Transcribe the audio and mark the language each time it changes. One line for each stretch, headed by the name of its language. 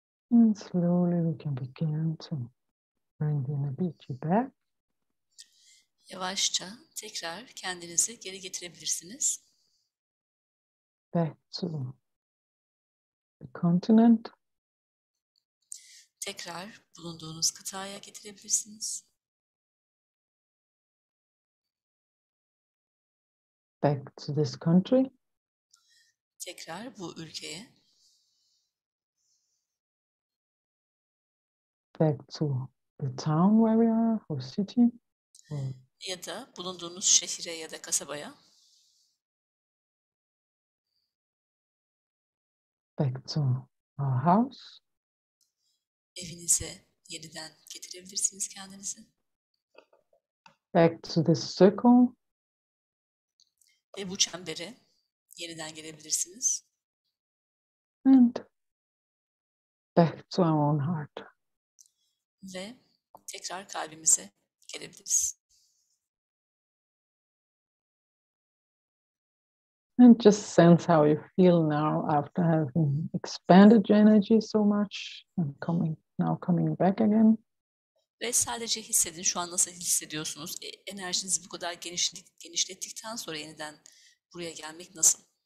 English: And slowly we can begin to bring the energy back.
Turkish: Yavaşça tekrar kendinizi geri getirebilirsiniz.
English: Back to the continent.
Turkish: Tekrar bulunduğunuz kıtaya getirebilirsiniz.
English: Back to this country.
Turkish: Tekrar bu ülkeye.
English: Back to the town where we are, or city. Or
Turkish: Ya da bulunduğunuz şehire ya da kasabaya.
English: back to our house.
Turkish: Evinize yeniden getirebilirsiniz kendinizi.
English: Back to this circle.
Turkish: Ve bu çembere yeniden gelebilirsiniz.
English: And back to our own heart.
Turkish: Ve tekrar kalbimize gelebiliriz.
English: And just sense how you feel now after having expanded your energy so much and coming back again.
Turkish: Ve sadece hissedin şu an nasıl hissediyorsunuz. Enerjinizi bu kadar genişlettikten sonra yeniden buraya gelmek nasıl?